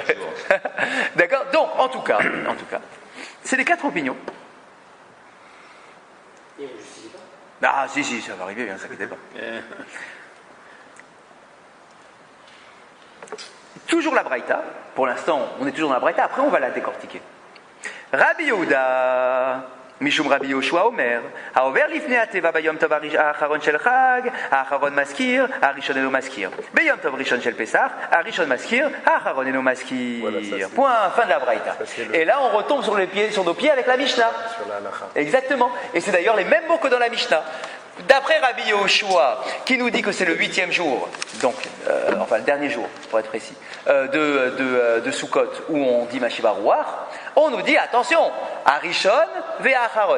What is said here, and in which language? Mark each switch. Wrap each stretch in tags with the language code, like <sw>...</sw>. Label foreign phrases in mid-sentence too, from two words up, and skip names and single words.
<fr>D'accord, donc en tout cas, c'est les 4 opinions. Ah si, ça va arriver, ne s'inquiétez pas. Toujours la Braïta, pour l'instant on est toujours dans la Braïta, après on va la décortiquer.</fr> <he>רבי יהודה משום רבי יהושע אומר העובר לפני התיבה ביום טוב האחרון של חג האחרון מזכיר הראשון אינו מזכיר. ביום טוב ראשון של פסח הראשון מזכיר האחרון אינו מזכיר.</he> <fr>Voilà, point, fin de la Braïta. Et là on retombe sur nos pieds avec la Mishnah. Sur la halacha. Exactement. Et c'est d'ailleurs les mêmes mots que dans la Mishnah. D'après Rabbi Yehoshua, qui nous dit que c'est le 8e jour, donc, le dernier jour, pour être précis, de Sukkot, où on dit</fr> <he>משיב הרוח,</he> <fr>on nous dit, attention,</fr> <he>הראשון והאחרון.</he>